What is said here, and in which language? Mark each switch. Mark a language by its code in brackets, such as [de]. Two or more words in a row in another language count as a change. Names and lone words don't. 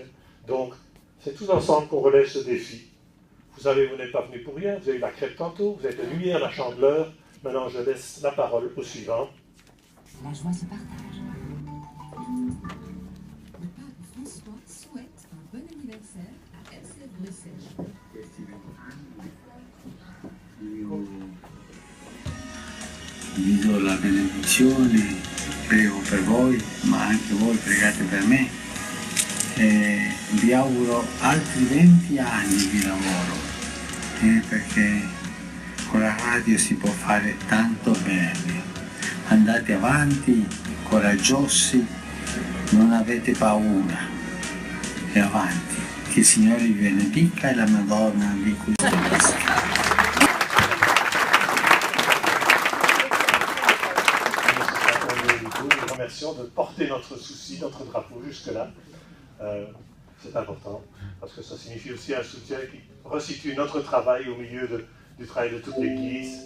[fr] Donc, c'est tous ensemble qu'on relève ce défi. Vous savez, vous n'êtes pas venus pour rien, vous avez eu la crêpe tantôt, vous êtes la lumière, la chandeleur. Maintenant, je laisse la parole au suivant. La joie se partage. Le pape François souhaite un bon anniversaire à RCF Bruxelles. [it] Vi do la benedizione, prego per voi, ma anche voi pregate per me. Vi auguro altri 20 anni di lavoro, perché con la radio si può fare tanto bene. Andate avanti, coraggiosi, non avete paura, e avanti. Che il Signore vi benedica e la Madonna vi custodisca. [fr] Nous remercions de porter notre souci, notre drapeau jusque-là. C'est important, parce que ça signifie aussi un soutien qui resitue notre travail au milieu du travail de toute l'Église.